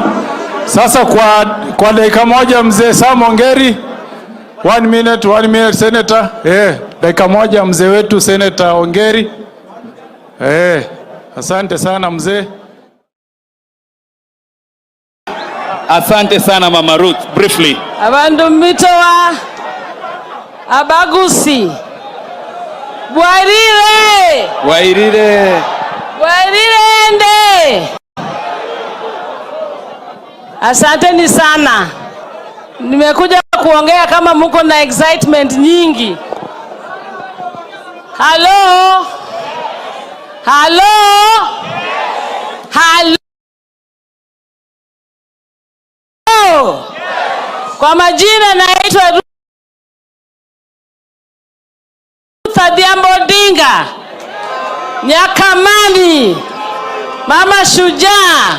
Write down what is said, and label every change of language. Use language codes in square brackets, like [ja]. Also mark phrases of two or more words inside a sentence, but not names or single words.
[sw] Sasa kwa dakika moja mzee Sam Ongeri. [en] 1 minute Senator. [sw] Dakika moja mzee wetu Senator Ongeri. Asante sana mzee. Asante sana Mama Ruth. Briefly. [guz] Abandu mitoa abagusi. Bwairire ende. [sw] Asanteni sana. Nimekuja kuongea kama mko na excitement nyingi. [en] Hello. [sw] Kwa majina naitwa Ruth Adhiambo Odinga, Nyakamani, mama shujaa.